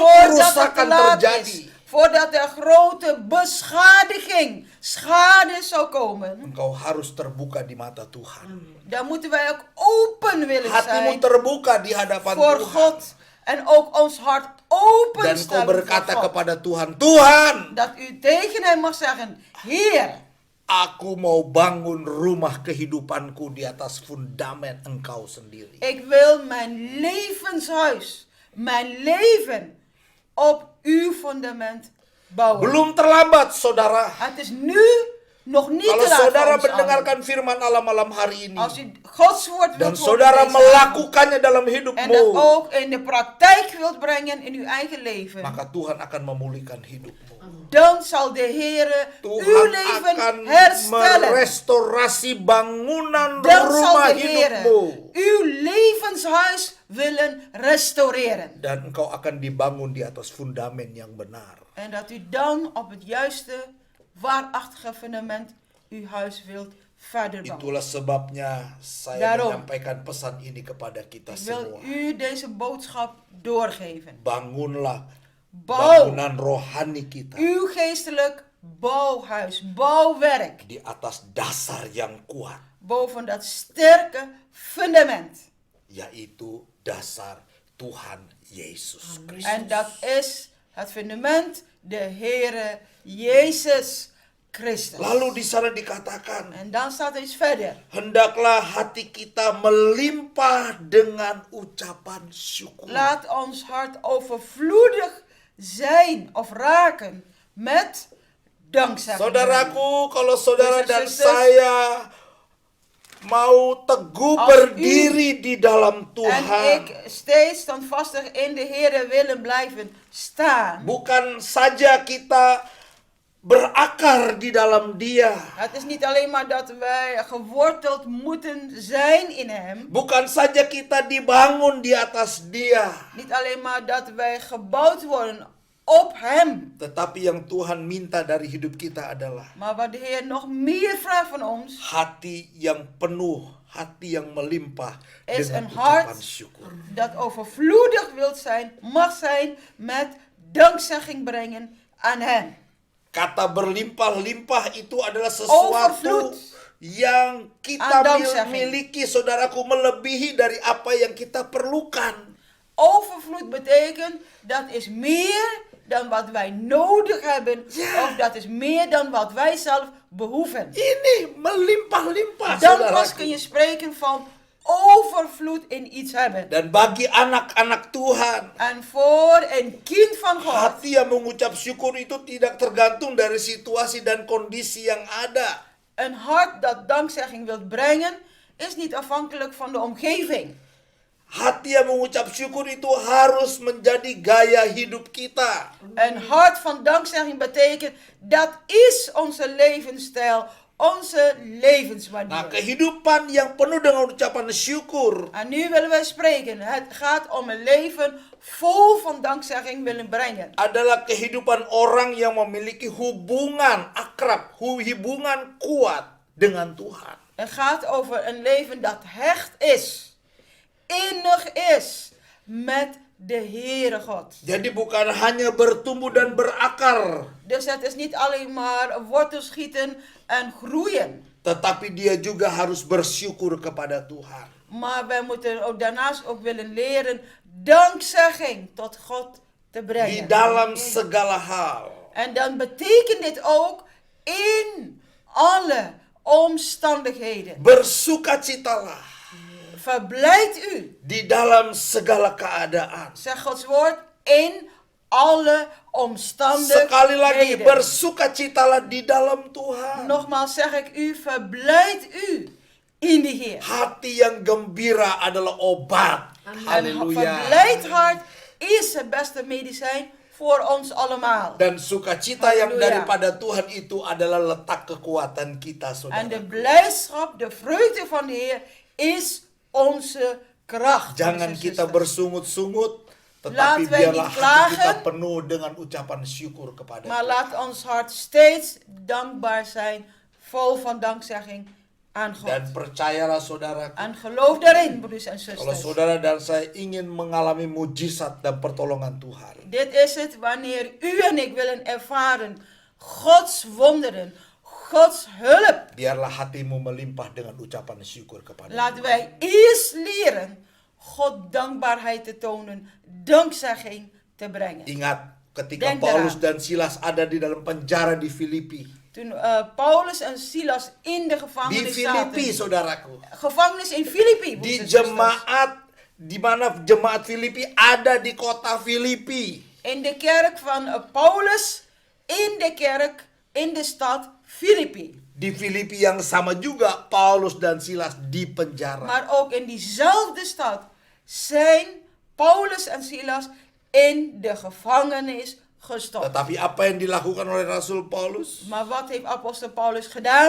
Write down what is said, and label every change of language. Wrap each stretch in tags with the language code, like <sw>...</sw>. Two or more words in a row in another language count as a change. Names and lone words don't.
<nl>voordat het te</nl> <id>kerusakan</id> <nl>laat</nl> <id>terjadi.</id> <nl>is, voordat er grote beschadiging, schade zou komen,</nl> <id>Engkau harus terbuka di mata Tuhan.</id> <nl>dan moeten wij ook open willen</nl> <id>Hatimu</id> <nl>zijn</nl> <id>terbuka di hadapan</id> <nl>voor</nl> <id>Tuhan.</id> <nl>God. En ook ons hart</nl> <id>Dan kau</id> <nl>openstellen voor</nl> <id>berkata</id> <nl>God.</nl> <id>kepada Tuhan, Tuhan,</id> <nl>Dat u tegen hem mag zeggen, Heer,</nl> <id>aku mau bangun rumah kehidupanku di atas fundamen Engkau sendiri.</id> <nl>ik wil mijn levenshuis, mijn leven op uw fundament bouwen.</nl> <id>Belum terlambat, saudara.</id> <nl>Het is nu nog niet</nl> <id>Kalau</id> <nl>te laat voor</nl> <id>saudara</id> <nl>ons allen.</nl> <id>mendengarkan firman Allah malam hari ini</id> <nl>Als u Gods woord</nl> <id>dan</id> <nl>wilt horen</nl> <id>saudara</id> <nl>deze avond,</nl> <id>melakukannya dalam</id> <nl>en dat</nl> <id>hidupmu,</id> <nl>ook in de praktijk wilt brengen in uw eigen leven,</nl> <id>maka Tuhan akan memulihkan hidupmu.</id> <nl>dan zal de Heer uw</nl> <id>Tuhan</id> <nl>leven</nl> <id>akan</id> <nl>herstellen.</nl> <id>merestorasi bangunan</id> <nl>Dan zal</nl> <id>rumah</id> <nl>de Heer</nl> <id>hidupmu.</id> <nl>uw levenshuis willen restaureren.</nl> <id>Dan engkau akan dibangun di atas fundamen yang benar.</id> <nl>En dat u dan op het juiste, waarachtige fundament uw huis wilt verder bouwen.</nl> <id>Itulah sebabnya saya</id> <nl>Daarom.</nl> <id>menyampaikan pesan ini kepada kita</id> <nl>Ik wil</nl> <id>semua.</id> <nl>u deze boodschap doorgeven.</nl> <id>Bangunlah</id> <nl>Bouw</nl> <id>bangunan rohani kita</id> <nl>uw geestelijk bouwhuis, bouwwerk,</nl> <id>di atas dasar yang kuat,</id> <nl>boven dat sterke fundament.</nl> <id>yaitu dasar Tuhan Yesus Kristus.</id> <nl>En dat is het fundament, de Heere Jezus Christus.</nl> <id>Lalu di sana dikatakan,</id> <nl>En dan staat er iets verder.</nl> <id>hendaklah hati kita melimpah dengan ucapan syukur.</id> <nl>Laat ons hart overvloedig zijn of raken met dankzegging.</nl> <id>Saudaraku, kalau saudara</id> <en>Brothers and</en> <id>dan</id> <en>sisters,</en> <id>saya mau teguh</id> <nl>Als</nl> <id>berdiri di dalam</id> <nl>En</nl> <id>Tuhan,</id> <nl>ik steeds standvastig in de Heere willen blijven staan.</nl> <id>bukan saja kita berakar di dalam Dia,</id> <nl>Het is niet alleen maar dat wij geworteld moeten zijn in Hem.</nl> <id>bukan saja kita dibangun di atas Dia,</id> <nl>Niet alleen maar dat wij gebouwd worden op Hem.</nl> <id>tetapi yang Tuhan minta dari hidup kita adalah</id> <nl>Maar wat de Heer nog meer vraagt van ons,</nl> <id>hati yang penuh, hati yang melimpah</id> <nl>is</nl> <id>dengan</id> <nl>een hart</nl> <id>ucapan syukur.</id> <nl>dat overvloedig wilt zijn, mag zijn met dankzegging brengen aan Hem.</nl> <id>Kata berlimpah-limpah itu adalah sesuatu</id> <nl>Overvloed.</nl> <id>yang kita</id> <nl>Aan dankzegging.</nl> <id>miliki, saudaraku, melebihi dari apa yang kita perlukan.</id> <nl>Overvloed betekent dat is meer dan wat wij nodig hebben, Ja. of dat is meer dan wat wij zelf behoeven.</nl> <id>Ini melimpah-limpah,</id> <nl>Dan pas kun</nl> <id>saudaraku.</id> <nl>je spreken van overvloed in iets hebben.</nl> <id>Dan bagi anak-anak Tuhan,</id> <nl>En voor een kind van God,</nl> <id>hati yang mengucap syukur itu tidak tergantung dari situasi dan kondisi yang ada.</id> <nl>een hart dat dankzegging wilt brengen, is niet afhankelijk van de omgeving.</nl> <id>Hati yang mengucap syukur itu harus menjadi gaya hidup kita.</id> <nl>Een hart van dankzegging betekent, dat is onze levensstijl, onze</nl> <id>Nah,</id> <nl>levensmanier.</nl> <id>kehidupan yang penuh dengan ucapan syukur</id> <nl>En nu willen wij spreken. Het gaat om een leven vol van dankzegging willen brengen.</nl> <id>adalah kehidupan orang yang memiliki hubungan akrab, hubungan kuat dengan Tuhan.</id> <nl>Het gaat over een leven dat hecht is, innig is met de Heere God.</nl> <id>Jadi bukan hanya bertumbuh dan berakar,</id> <nl>Dus het is niet alleen maar wortels schieten en groeien.</nl> <id>tetapi dia juga harus bersyukur kepada Tuhan.</id> <nl>Maar wij moeten ook daarnaast ook willen leren dankzegging tot God te</nl> <id>Di</id> <nl>brengen.</nl> <id>dalam segala hal.</id> <nl>En dan betekent dit ook in alle omstandigheden.</nl> <id>Bersukacitalah</id> <nl>Verblijd u,</nl> <id>di dalam segala keadaan.</id> <nl>zegt Gods woord, in alle</nl> <id>Sekali lagi,</id> <nl>omstandigheden.</nl> <id>bersukacitalah di dalam Tuhan.</id> <nl>Nogmaals zeg ik u, verblijd u in de Heer.</nl> <id>Hati yang gembira adalah obat.</id> <nl>Een</nl> <id>Haleluya.</id> <nl>verblijd hart is het beste medicijn voor ons allemaal.</nl> <id>Dan sukacita yang Haleluya. daripada Tuhan itu adalah letak kekuatan kita,</id> <nl>En de</nl> <id>saudara.</id> <nl>blijdschap, de vreugde van de Heer is onze kracht.</nl> <id>Jangan</id> <nl>broeders en</nl> <id>kita</id> <nl>zusters.</nl> <id>bersungut-sungut, tetapi</id> <nl>Laten wij</nl> <id>biarlah</id> <nl>niet</nl> <id>hati kita</id> <nl>klagen,</nl> <id>penuh dengan ucapan syukur kepada</id> <nl>Maar</nl> <id>Tuhan.</id> <nl>laat ons hart steeds dankbaar zijn, vol van dankzegging aan God.</nl> <id>Dan percayalah saudaraku,</id> <nl>En geloof daarin, broeders en</nl> <id>kalau</id> <nl>zusters.</nl> <id>saudara dan saya ingin mengalami mujizat dan pertolongan Tuhan,</id> <nl>Dit is het wanneer u en ik willen ervaren Gods wonderen, Gods hulp.</nl> <id>biarlah hatimu melimpah dengan ucapan syukur kepada</id> <nl>Laten</nl> <id>Tuhan.</id> <nl>wij eerst leren God dankbaarheid te tonen, dankzegging te brengen.</nl> <id>Ingat ketika</id> <nl>Denk</nl> <id>Paulus</id> <nl>eraan.</nl> <id>dan Silas ada di dalam penjara di Filipi.</id> <nl>Toen Paulus en Silas in de</nl> <id>Di</id> <nl>gevangenis</nl> <id>Filipi,</id> <nl>zaten.</nl> <id>saudaraku.</id> <nl>Gevangenis in Filipi.</nl> <id>Di</id> <nl>broeders en zusters.</nl> <id>jemaat, di mana jemaat Filipi ada di kota Filipi.</id> <nl>In de kerk van Paulus, in de kerk, in de stad Filipi.</nl> <id>Di Filipi yang sama juga Paulus dan Silas di penjara.</id> <nl>Maar ook in diezelfde stad zijn Paulus en Silas in de gevangenis gestopt.</nl> <id>Tetapi apa yang dilakukan oleh Rasul Paulus?</id> <nl>Maar wat heeft apostel Paulus gedaan?</nl>